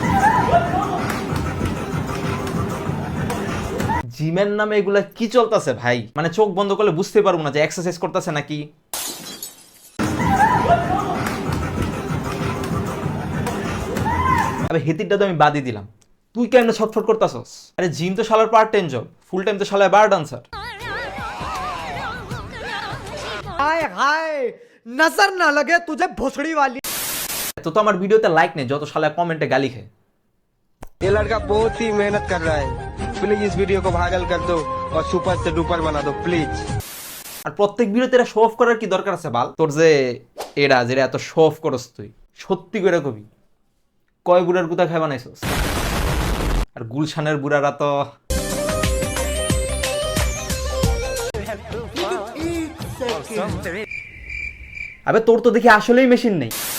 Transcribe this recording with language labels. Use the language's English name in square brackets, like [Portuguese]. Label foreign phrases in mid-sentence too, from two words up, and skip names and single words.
[Bangla] জিমের নামে এগুলা কি চলতেছে ভাই? মানে চোখ বন্ধ করলে বুঝতে পারবো না যে এক্সারসাইজ করতেছে নাকি। আরে হেতিরটা তো আমি বাদই দিলাম, তুই কেন ছটফট করতেছস? আরে জিম তো শালার [English] part time job, full time [Bangla] তো শালার [English] bar dancer. [Hindi] हाय हाय नजर ना लगे तुझे भोसड़ी वाली। [Bangla] তো আমার ভিডিওতে লাইক নেই, যত শালা কমেন্টে গালি খায়। [Hindi] ये लड़का बहुत ही मेहनत कर रहा है, प्लीज इस वीडियो को वायरल कर दो और सुपर से डुपर बना दो प्लीज। [Bangla] আর প্রত্যেক ভিডিওতে এটা [English] show off [Bangla] করার কি দরকার আছে বাল? তোর যে এরা যেটা এত [English] show off [Bangla] করস, তুই সত্যি করে কবি কয় বুড়ার গুতা খাই বানাইছস? আর গুলশানের বুড়ারা তো আবে তোর তো দেখি আসলেই মেশিন নেই।